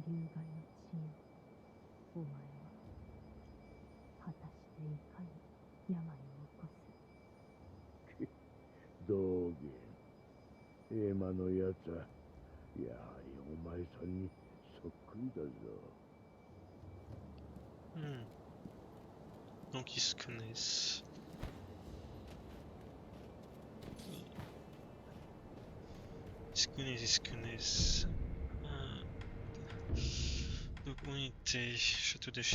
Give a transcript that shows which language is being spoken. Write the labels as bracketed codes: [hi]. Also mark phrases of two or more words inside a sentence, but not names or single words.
[ja] 流害の血よ、お前は果たしていかに病を起こす。道元、エマのやつはやはりお前さんにそっくりだぞ。 [fr] Donc ils se connaissent. Ils se connaissent. Donc on était château d'Achina.